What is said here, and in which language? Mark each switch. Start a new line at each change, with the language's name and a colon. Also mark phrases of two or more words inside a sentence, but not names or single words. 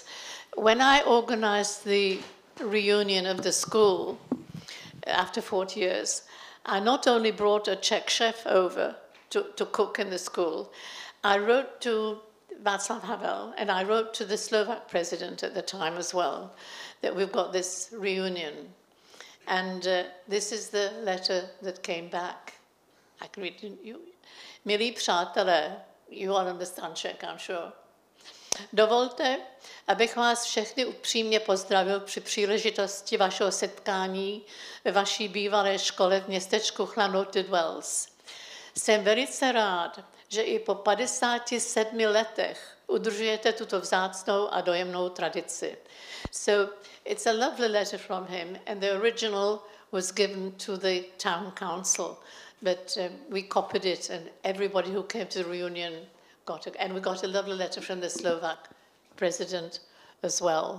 English: When I organized the reunion of the school after 40 years, I not only brought a Czech chef over to cook in the school, I wrote to Václav Havel and I wrote to the Slovak president at the time as well that we've got this reunion. And this is the letter that came back. I can read it.
Czech: Milí přátelé,
English: you all understand Czech, I'm sure.
Czech: Dovolte, abych vás všechny upřímně pozdravil při příležitosti vašeho setkání ve vaší bývalé škole v městečku Chlanotid Wells. Jsem velice rád, že i po 57 letech udržujete tuto vzácnou a dojemnou tradici.
English: So it's a lovely letter from him, and the original was given to the town council, but we copied it, and everybody who came to the reunion got it. And we got a lovely letter from the Slovak president as well.